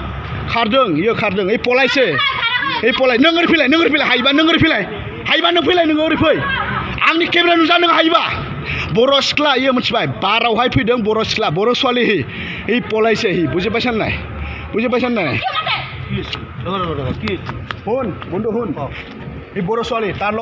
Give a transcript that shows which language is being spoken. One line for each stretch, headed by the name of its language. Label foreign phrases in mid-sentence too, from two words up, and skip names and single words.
Bodo: खारदों, इयो खारदों, ओइ पलायसो, ओइ पलाय। नों ओरै फैलाय, नों ओरै फैलाय, हायोबा नों ओरै फैलाय, हायोबा नों फैलाय, नोङो ओरै फै, आंनि केमेरा नुजा नों हायोबा। बर' सिख्ला इयो मिथिबाय, बारावहाय फैदों बर' सिख्ला, बर' ছোৱালী हि पलायसो हि, बुजिबाय साननाय, बुजिबाय साननाय।
Assamese: শুন বন্ধু শুন, এই बर' ছোৱালী তাৰ লগত